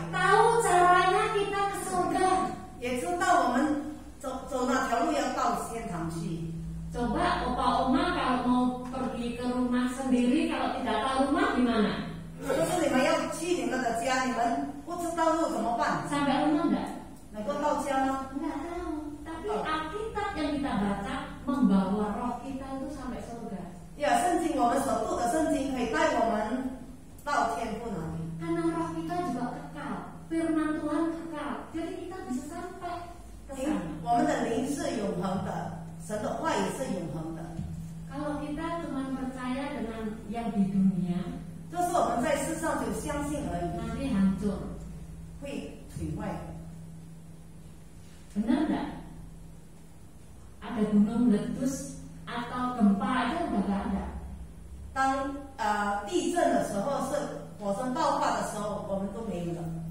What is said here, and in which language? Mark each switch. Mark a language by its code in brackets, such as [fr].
[id] tahu caranya kita ke surga. [zh] 也知道我们走哪条路要到天堂去。 [id] Coba opah-omah kalau mau pergi ke rumah sendiri, kalau tidak tahu rumah gimana? [zh] 就是你们要去你们的家，你们不知道路怎么办？ [id] Sampai rumah enggak? [zh] 能够到家吗？ [id] Enggak tahu. Tapi Alkitab yang kita baca membawa roh kita itu sampai surga. [zh] 呀，圣经我们所读的圣经可以带我们到天父那里。 [id] Karena roh kita juga kekal, firman Tuhan kekal, jadi kita bisa sampai ke [zh] 因为 [id] sana. [zh] 我们的灵是永恒的，神的话也是永恒的。 [id] Kalau kita cuma percaya dengan yang di dunia, [zh] 就是我们在世上就相信而已， [id] nanti hancur. [zh] 会毁坏。 [id] Benar enggak? Ada gunung meletus atau gempa aja udah gak ada. [zh] 当地震的时候，是火山爆发的时候，我们都没有了。